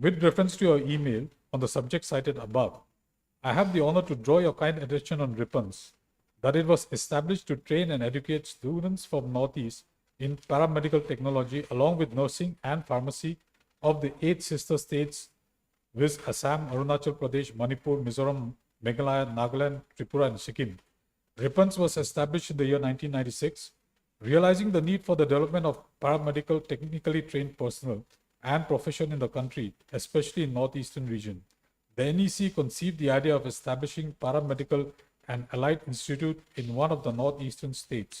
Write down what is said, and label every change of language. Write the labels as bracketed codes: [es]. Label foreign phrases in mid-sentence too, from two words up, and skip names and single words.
[en] With reference to your email on the subject cited above, I have the honor to draw your kind attention on RIPPANS, that it was established to train and educate students from Northeast in paramedical technology along with nursing and pharmacy of the 8 sister states, viz. Assam, Arunachal Pradesh, Manipur, Mizoram, Meghalaya, Nagaland, Tripura, and Sikkim. RIPPANS was established in the year 1996, realizing the need for the development of paramedical technically trained personnel and profession in the country, especially in Northeastern region. The NEC conceived the idea of establishing paramedical and allied institute in one of the northeastern states.